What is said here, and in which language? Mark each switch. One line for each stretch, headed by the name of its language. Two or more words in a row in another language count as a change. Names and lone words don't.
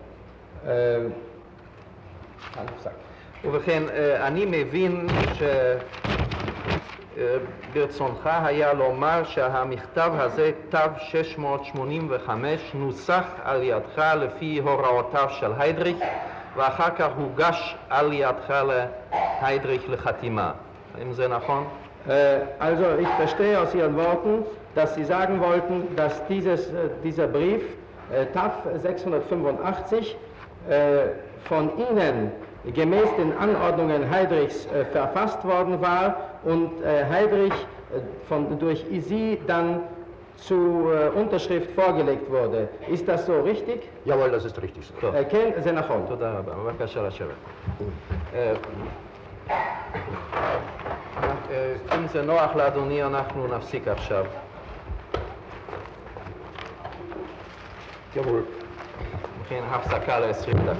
Hebrew: ובכן, אני מבין שברצונך היה לומר שהמכתב הזה, תו 685, נוסח על ידך לפי הוראותיו של היידריך, ואחר כך הוגש על ידך להיידריך לחתימה. האם זה נכון?
German: Also ich verstehe aus Ihren Worten, dass Sie sagen wollten, dass dieser Brief TAF 685 von Ihnen gemäß den Anordnungen Heydrichs verfasst worden war und Heydrich durch Sie dann zur Unterschrift vorgelegt wurde. Ist das so richtig? Jawohl, das ist richtig so.
Hebrew: כן, זה נכון. תודה רבה. בבקשה לשבת. אם זה נוח לאדוני, אנחנו נפסיק עכשיו.
German: Jawohl.
Hebrew: וכן הפסקה ל-20 דקה.